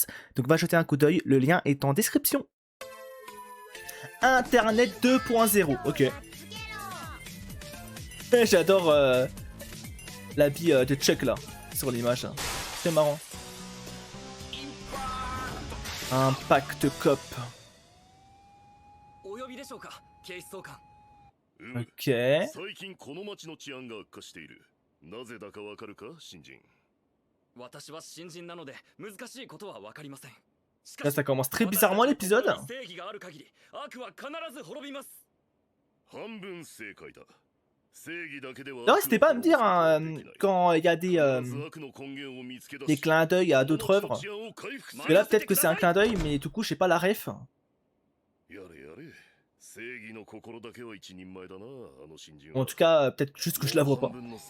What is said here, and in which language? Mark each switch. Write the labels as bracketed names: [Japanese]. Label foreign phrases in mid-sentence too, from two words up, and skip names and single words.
[French] Donc va jeter un coup d'œil, le lien est en description. Internet 2.0, ok. J'adore l'habit de Chuck là, sur l'image. C'est marrant. Un pacte cop. Ok. [Japanese] 最近この町の治安が悪化している。なぜだかわかるか、新人。私は新人なので難しいことはわかりません。 [French] Là, ça commence très bizarrement l'épisode. [Japanese] 正義がある限り悪は必ず滅びます。半分正解だ。正義だけでは。 [French] Non, n'hésitez pas à me dire hein, quand il y a des clins d'œil à d'autres œuvres. Parce que là, peut-être que c'est un clin d'œil, mais du coup, je sais pas la ref. En tout cas, peut-être juste que je la vois pas.